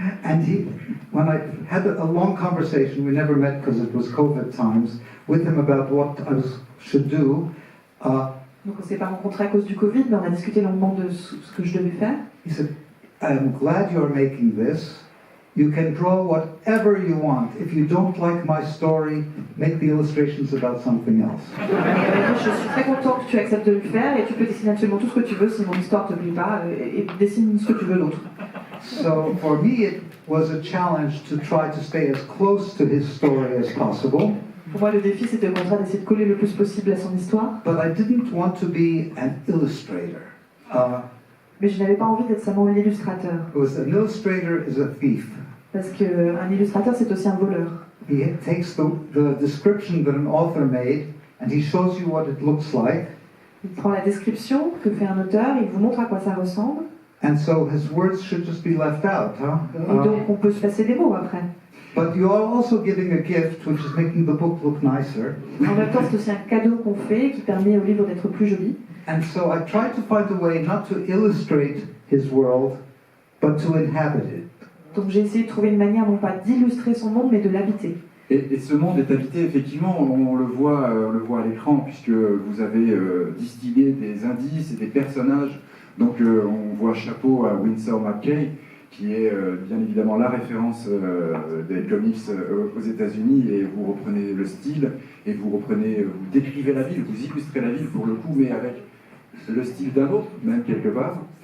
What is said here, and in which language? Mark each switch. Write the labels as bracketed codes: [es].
[en] And when I had a long conversation, we never met because it was COVID times, with him about what I should do. [fr] Donc on s'est pas rencontrés à cause du Covid, mais on a discuté longuement de ce que je devais faire. [en] He said, I'm glad you're making this. You can draw whatever you want. If you don't like my story, make the illustrations about something else. [fr] Je suis très content que tu acceptes de le faire et tu peux dessiner absolument tout ce que tu veux si mon histoire te plaît pas et dessine ce que tu veux d'autre. [en] So for me, it was a challenge to try to stay as close to his story as possible. [fr] Pour moi, le défi, c'était au contraire d'essayer de coller le plus possible à son histoire. [en] But I didn't want to be an illustrator. [fr] Mais je n'avais pas envie d'être seulement l'illustrateur. [en] Because an illustrator is a thief. [fr] Parce qu'un illustrateur, c'est aussi un voleur. [en] He takes the description that an author made and he shows you what it looks like. [fr] Il prend la description que fait un auteur, il vous montre à quoi ça ressemble. [en] And so his words should just be left out, [fr] Et donc on peut se passer des mots après. [en] But you are also giving a gift which is making the book look nicer. [fr] En même temps, c'est aussi un cadeau qu'on fait qui permet au livre d'être plus joli. [en] And so I tried to find a way not to illustrate his world, but to inhabit it. [fr] Donc j'ai essayé de trouver une manière non pas d'illustrer son monde, mais de l'habiter. Et ce monde est habité, effectivement, on le voit à l'écran, puisque vous avez distillé des indices et des personnages. Donc on voit chapeau à Winsor McCay, qui est bien évidemment la référence des comics aux États-Unis, et vous reprenez le style, et vous décrivez la ville, vous illustrez la ville pour le coup, mais avec le style d'un autre, même quelque part.